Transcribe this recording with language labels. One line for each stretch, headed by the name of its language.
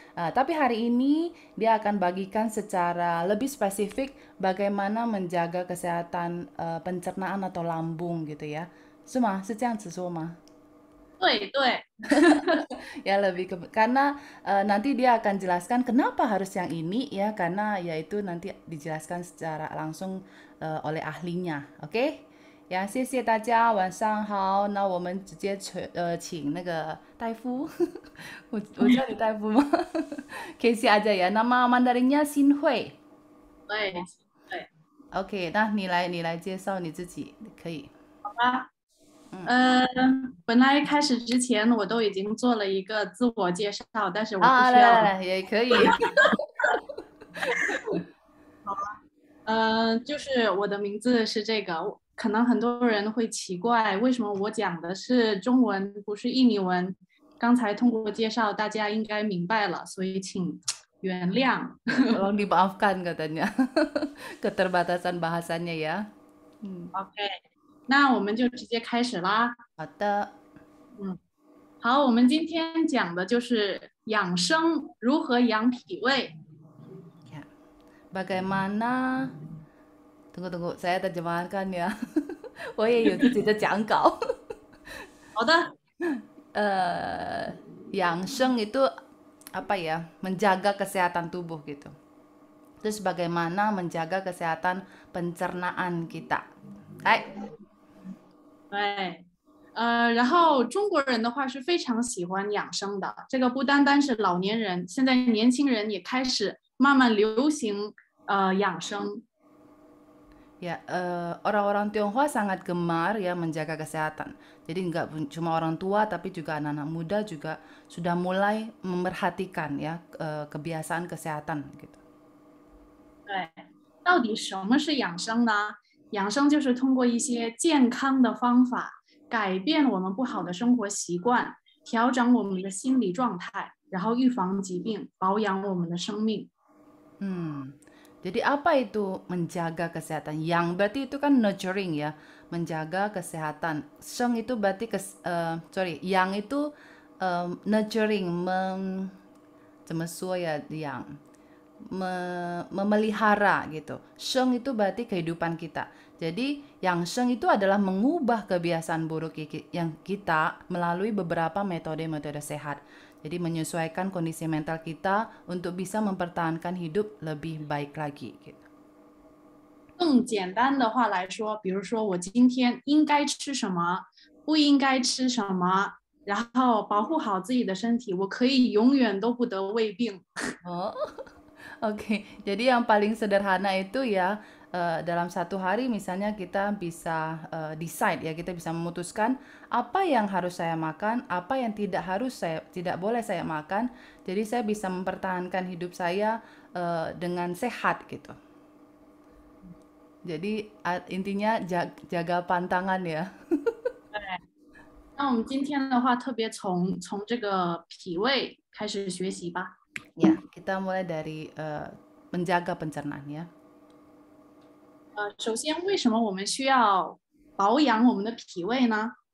Indonesian: Tapi hari ini dia akan bagikan secara lebih spesifik bagaimana menjaga kesehatan pencernaan atau lambung gitu ya.
Chinese: 是吗？是这样子说吗？对对，
Indonesian: Ya lebih karena nanti dia akan jelaskan kenapa harus yang ini ya, karena yaitu nanti dijelaskan secara langsung oleh ahlinya.
Chinese: OK，呀，谢谢大家，晚上好。那我们直接请那个大夫，我叫你大夫吗？
Indonesian: Casey aja ya. Nama Mandarinnya Xin Hui。
Chinese: 对对， OK，那你来介绍你自己，可以。好吧。嗯。呃，本来开始之前我都已经做了一个自我介绍，但是我不啊，需要了。来来来，也可以。就是我的名字是这个，可能很多人会奇怪，为什么我讲的是中文，不是印尼文？刚才通过介绍，大家应该明白了，所以请原谅。
Indonesian: Tolong dimaafkan katanya. Keterbatasan bahasanya ya.
Chinese: OK，那我们就直接开始啦。好的。嗯，好，我们今天讲的就是养生，如何养脾胃。
Indonesian: Ya. Bagaimana? Tunggu tunggu, saya terjemahkan ya.
Chinese: 我也有自己的讲稿。好的，
Indonesian: 养生itu apa ya? Menjaga kesehatan tubuh gitu. Terus bagaimana menjaga kesehatan pencernaan kita? Hai.
Chinese: 对，然后中国人的话是非常喜欢养生的，这个不单单是老年人，现在年轻人也开始慢慢流行养生。
Indonesian: Ya, orang-orang Tionghoa sangat gemar ya menjaga kesehatan. Jadi nggak cuma orang tua, tapi juga anak-anak muda juga sudah mulai memerhatikan ya kebiasaan kesehatan gitu.
Chinese: 对，到底什么是养生呢？养生就是通过一些健康的方法，改变我们不好的生活习惯，调整我们的心理状态，然后预防疾病，保养我们的生命。 Hmm.
Indonesian: Jadi apa itu menjaga kesehatan? Yang berarti itu kan nurturing ya, menjaga kesehatan. Sheng itu berarti yang itu nurturing,
Chinese: 怎么说呀？
Indonesian: yang memelihara gitu. Sheng itu berarti kehidupan kita. Jadi yang sheng itu adalah mengubah kebiasaan buruk yang kita melalui beberapa metode-metode sehat. Jadi menyesuaikan kondisi mental kita untuk bisa mempertahankan hidup lebih baik lagi gitu.
Chinese: 更简单的话来说，比如说我今天应该吃什么，不应该吃什么，然后保护好自己的身体，我可以永远都不得胃病。
Indonesian: Oh, oke. Jadi yang paling sederhana itu ya, dalam satu hari misalnya kita bisa decide ya, kita bisa memutuskan apa yang harus saya makan, apa yang tidak boleh saya makan. Jadi saya bisa mempertahankan hidup saya dengan sehat gitu. Jadi intinya jaga pantangan ya.
Chinese: 那我们今天的话，特别从这个脾胃开始学习吧。
Indonesian: Ya, kita mulai dari menjaga pencernaan ya.
Chinese: 首先，为什么我们需要保养我们的脾胃呢？